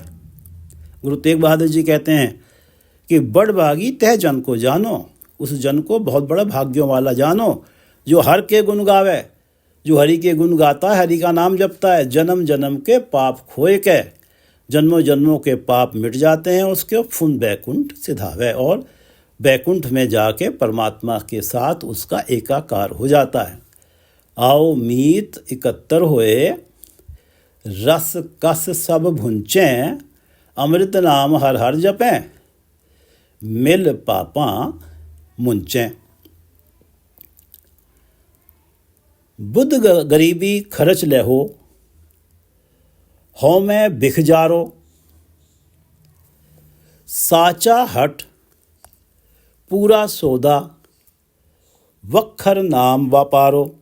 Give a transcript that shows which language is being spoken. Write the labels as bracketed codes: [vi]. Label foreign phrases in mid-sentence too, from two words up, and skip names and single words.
[hi] गुरु तेग बहादुर जी कहते हैं कि [pa] ਬਡ ਭਾਗੀ ਤਹ ਜਨ ਕੋ ਜਾਨੋ, [hi] उस जन को बहुत बड़ा भाग्यों वाला जानो [pa] ਜੋ ਹਰ ਕੇ ਗੁਣ ਗਾਵੇ, [hi] जो हरि के गुण गाता है, हरि का नाम जपता है, [pa] ਜਨਮ ਜਨਮ ਕੇ ਪਾਪ ਖੋਏ ਕੇ, [hi] जन्मों जन्मों के पाप मिट जाते हैं उसके, [pa] ਫੁਨ ਬੈਕੁੰਠ ਸਿਧਾਵੇ, [hi] और बैकुंठ में जाके परमात्मा के साथ उसका एकाकार हो जाता है। [pa] ਆਓ ਮੀਤ ਇਕੱਤਰ ਹੋਏ, ਰਸ ਕਸ ਸਭ ਭੁੰਚੇਂ, ਅੰਮ੍ਰਿਤ ਨਾਮ ਹਰ ਹਰ ਜਪੇਂ, ਮਿਲ ਪਾਪਾ ਮੁੰਚੇਂ। ਬੁੱਧ ਗਰੀਬੀ ਖਰਚ ਲੇਹੋ, ਹੋ ਮੇਂ ਬਿਖ ਜਾਰੋ, ਸਾਚਾ ਹਟ ਪੂਰਾ ਸੌਦਾ, ਵੱਖਰ ਨਾਮ ਵਿਆਪਾਰੋ।